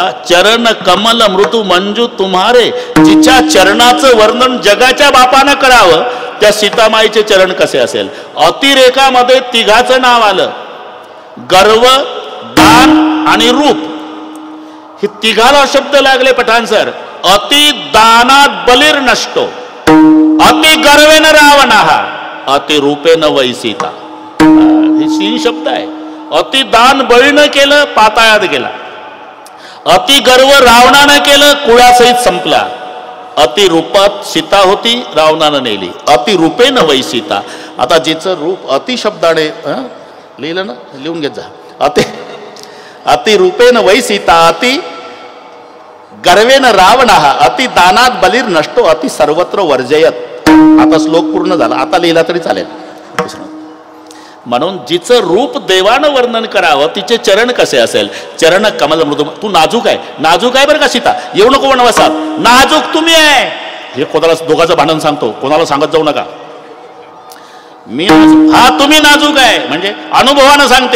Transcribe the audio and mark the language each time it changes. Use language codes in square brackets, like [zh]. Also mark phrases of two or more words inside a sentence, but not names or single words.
[awa] चरण कमल मृदू मंजू तुम्हारे. [mr] जिच्या चरणाचं वर्णन जगाच्या बापानं करावं, त्या सीतामाईचे चरण कसे असेल? अतिरेकामध्ये तिघाचं नाव आलं. गर्व, दान आणि रूप, हे तिघाला शब्द लागले पठाण सर. [sa] अति दानात बलिर नष्टो, अति गर्वेन रावण, अति रूपेन वै सीता. [mr] हे 3 शब्द आहे. अति दान बळीनं केलं, पाताळात गेला. अति गर्व रावणानं केलं, कुळासहित संपला. अति रूपात सीता होती, रावणानं नेली. [sa] अति रूपेन वै सीता. [mr] आता जिचं रूप अति शब्दाने लिहिलं ना, लिहून घेत जा. [sa] अति रूपेन वै सीता, अति गर्वेन रावण, अति दानात बलिर नष्टो, अति सर्वत्र वर्जयत. [mr] आता श्लोक पूर्ण झाला, आता लिहिला तरी चालेल. म्हणून जिचं रूप देवानं वर्णन करावं, तिचे चरण कसे असेल? [awa] चरण कमल मृदू. [mr] तू नाजूक आहे, नाजूक आहे बरं का सीता, येऊ नको वनवासात, नाजूक तुम्ही आहे. हे कोणाला, दोघांचं भांडण सांगतो, कोणाला सांगत जाऊ नका. मी हा तुम्ही नाजूक आहे म्हणजे अनुभवानं सांगते.